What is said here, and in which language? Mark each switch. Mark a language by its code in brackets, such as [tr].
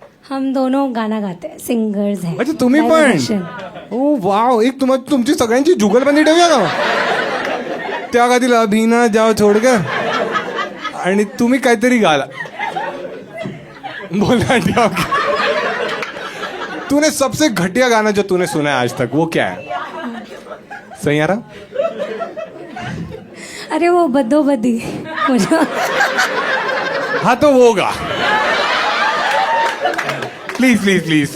[hi] हम दोनों गाना गाते हैं, सिंगर्स हैं. [mr] अच्छा तुम्ही [en] Live [mr] पण? [en] audition. Oh wow. [mr] एक तुमची सगळ्यांची जुगलबंदी ठेवूया का? त्या गातील [hi] अभिना जाओ छोडकर [mr] आणि तुम्ही काहीतरी गाला. [hi] बोलना क्या? तूने सबसे घटिया गाना जो तूने सुना है आज तक वो क्या है? सैयारा? अरे वो बद्दो बद्दी मुझे. हाँ तो वो गा प्लीज प्लीज प्लीज.